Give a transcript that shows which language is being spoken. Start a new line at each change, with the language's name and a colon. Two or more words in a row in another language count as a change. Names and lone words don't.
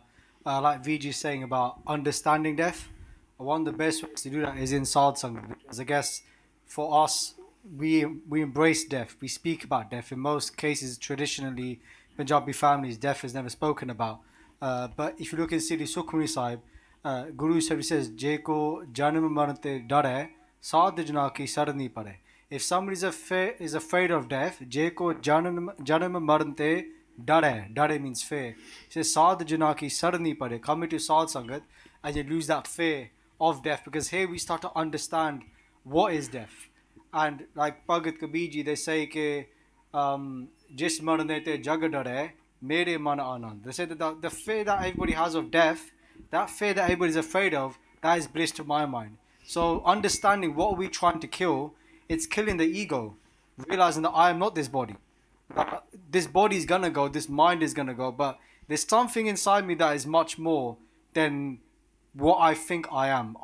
English: Like VG saying about understanding death, one of the best ways to do that is in Sadhsang, because I guess for us, we embrace death, we speak about death. In most cases, traditionally, Punjabi families, death is never spoken about. But if you look in Siddhi Sukhmani Sahib, Guru Sahib says,
Punjabi: ਜੇਕੋ ਜਨਮ ਮਰੰਤੇ ਡਰੈ, ਸਾਧ ਜਨਾ ਕੀ ਸਰ ਨਹੀ ਪੜੇ.
English: If somebody is afraid of death,
Punjabi: ਜੇਕੋ ਜਨਮ ਮਰੰਤੇ ਡਰੈ
English: means fear. He says,
Punjabi: ਸਾਧ ਜਨਾ ਕੀ ਸਰ ਨਹੀ ਪੜੇ.
English: Come into Sadh Sangat and you lose that fear of death, because here we start to understand what is death. And like Bhagat Kabirji, they say
Punjabi: ਕੇ ਜਿਸ ਮਰਨੇ ਤੇ ਜਗ ਡਰੇ ਮੇਰੇ ਮਨ ਅਨੰਦ.
English: They say that the fear that everybody has of death, that fear that everybody is afraid of, that is bliss to my mind. So understanding what are we trying to kill, it's killing the ego, realizing that I am not this body. This body is gonna go, this mind is gonna go, but there's something inside me that is much more than what I think I am.